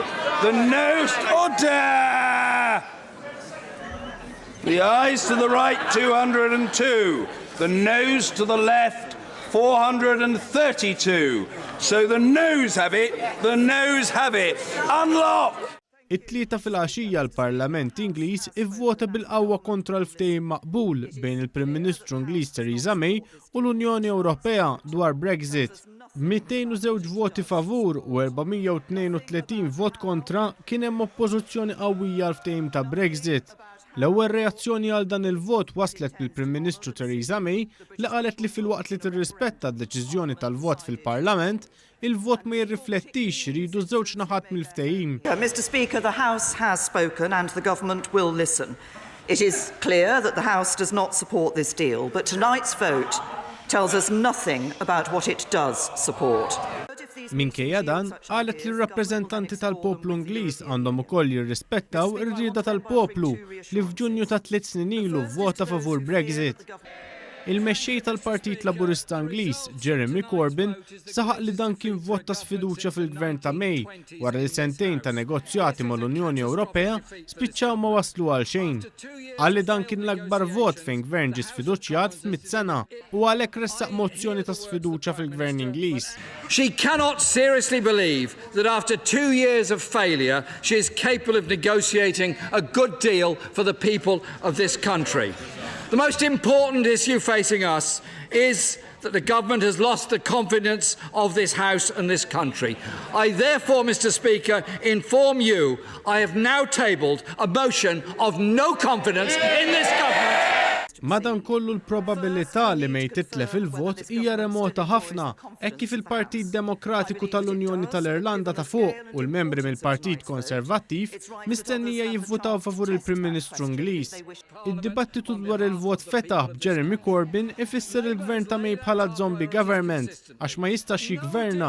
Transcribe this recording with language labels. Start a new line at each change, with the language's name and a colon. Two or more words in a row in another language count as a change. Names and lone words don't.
English: The noes, order! The ayes to the right, 202. The noes to the left, 432. So the noes have it, the noes have it. Unlock!
Maltese: It-tlieta fil-għaxija l-Parlament Ingliż ivvota bil-qawwa kontra l-ftehim maqbul bejn il-Prim Ministru Ingliż Theresa May u l-Unjoni Ewropea dwar Brexit. 202 voti favur u 432 vot kontra kien hemm oppożizzjoni qawwija għall-ftehim ta' Brexit. L-ewwel reazzjoni għal dan il-vot waslet mill-Prim Ministru Theresa May li qalet li filwaqt li tirrispetta d-deċiżjoni tal-vot fil-Parlament, il-vot ma jirriflettix iridu żewġ naħat mill-ftehim.
English: Mr. Speaker, the House has spoken and the government will listen. It is clear that the House does not support this deal, but tonight's vote tells us nothing about what it does support.
Maltese: Minkejja dan, qalet li r-rappreżentanti tal-poplu Ingliż għandhom ukoll jirrispettaw ir-rieda tal-poplu li f'Ġunju ta' 3 snin ilu vvota favur Brexit. Il-mexxej tal-Partit Laburista Ingliż, Jeremy Corbyn, saħaq li dan kien vot ta' sfiduċja fil-Gvern ta' May wara li sentejn ta' negozjati mal-Unjoni Ewropea spiċċaw ma waslu għal xejn. Qal li dan kien l-akbar vot fejn gvern ġie sfiduċjat f'100 sena u għalhekk ressaq mozzjoni ta' sfiduċja fil-Gvern Ingliż.
English: She cannot seriously believe that after 2 years of failure, she is capable of negotiating a good deal for the people of this country. The most important issue facing us is that the government has lost the confidence of this House and this country. I therefore, Mr. Speaker, inform you I have now tabled a motion of no confidence in this government.
Maltese: Madankollu l-probabilità li May titlef il-vot hija remota ħafna, hekk kif il-Partit Demokratiku tal-Unjoni tal-Irlanda ta' fuq u l-membri mill-Partit Konservattiv mistennija jivvotaw favur il-Prim Ministru Ingliż. Id-dibattitu dwar il-vot fetaħ b'Jeremy Corbyn ifisser il-Gvern ta' May bħala
English: zombie government
Maltese: għax ma jistax jigverna.